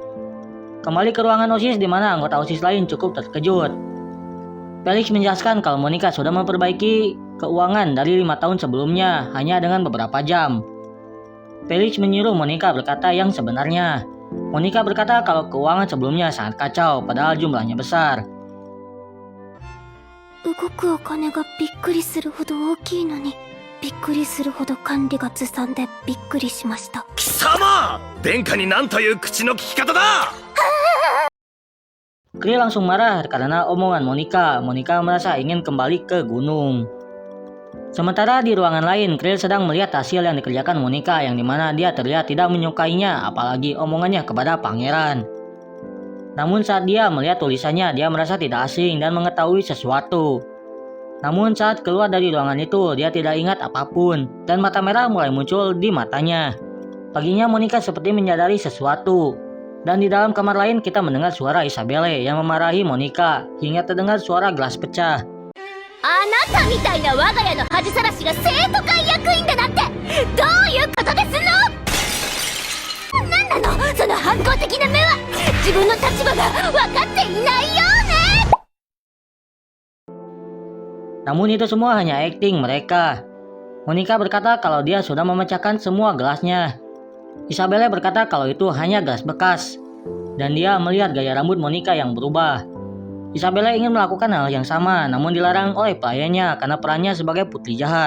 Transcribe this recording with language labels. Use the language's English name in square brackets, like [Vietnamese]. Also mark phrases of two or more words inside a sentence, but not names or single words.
[Indonesian] Kembali ke ruangan OSIS di mana anggota OSIS lain cukup terkejut. Felix menjelaskan kalau Monica sudah memperbaiki keuangan dari 5 tahun sebelumnya hanya dengan beberapa jam. Felix menyuruh Monica berkata yang sebenarnya. Monica berkata kalau keuangan sebelumnya sangat kacau padahal jumlahnya besar. [Japanese] 動くお金がびっくりするほど大きいのにびっくりするほど管理がずさんでびっくりしました。貴様、殿下に何という口の利き方だ。 [Indonesian] Krill langsung marah karena omongan Monica. Monica merasa ingin kembali ke gunung. Sementara di ruangan lain, Krill sedang melihat hasil yang dikerjakan Monica yang dimana dia terlihat tidak menyukainya apalagi omongannya kepada pangeran. Namun saat dia melihat tulisannya, dia merasa tidak asing dan mengetahui sesuatu. Namun saat keluar dari ruangan itu, dia tidak ingat apapun dan mata merah mulai muncul di matanya. Paginya Monica seperti menyadari sesuatu. Dan di dalam kamar lain kita mendengar suara Isabelle yang memarahi Monica hingga terdengar suara gelas pecah. [Japanese] あなたみたいな我が家の恥さらしが生徒会役員だなんてどういうことですの？なんなのその反抗的な目は。自分の立場が分かっていないようね。 [Indonesian] Namun itu semua hanya akting mereka. Monica berkata kalau dia sudah memecahkan semua gelasnya. Isabelle berkata kalau itu hanya gelas bekas. Dan dia melihat gaya rambut Monica yang berubah. Isabelle ingin melakukan hal yang sama namun dilarang oleh pelayannya karena perannya sebagai putri jahat.